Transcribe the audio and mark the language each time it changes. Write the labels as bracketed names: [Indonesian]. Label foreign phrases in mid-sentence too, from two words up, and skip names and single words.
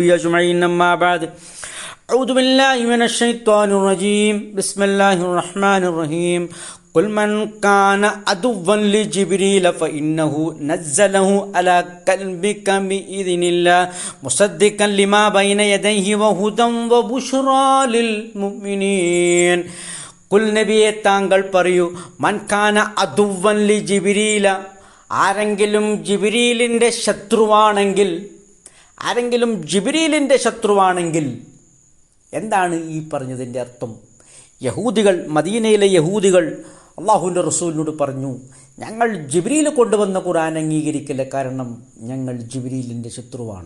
[Arabic] أجمعين أما بعد أعوذ بالله من الشيطان الرجيم بسم الله الرحمن الرحيم قل من كان عدوا لجبريل فإنه نزله على قلبك بإذن الله مصدقا لما بين يديه وهدى وبشرى للمؤمنين കുൽ [Malayalam] നബിയെ താങ്കൾ പറയൂ, [Arabic] من كان عدوا لجبريل, [Malayalam] ആരെങ്കിലും ജിബ്രീലിൻ്റെ ശത്രുവാണെങ്കിൽ എന്താണ് ഈ പറഞ്ഞതിൻ്റെ അർത്ഥം? മദീനയിലെ യഹൂദികൾ അള്ളാഹുവിൻ്റെ റസൂലിനോട് പറഞ്ഞു, ഞങ്ങൾ ജിബ്രീൽ കൊണ്ടുവന്ന ഖുർആൻ അംഗീകരിക്കില്ല, കാരണം ഞങ്ങൾ ജിബ്രീലിൻ്റെ ശത്രുവാണ്.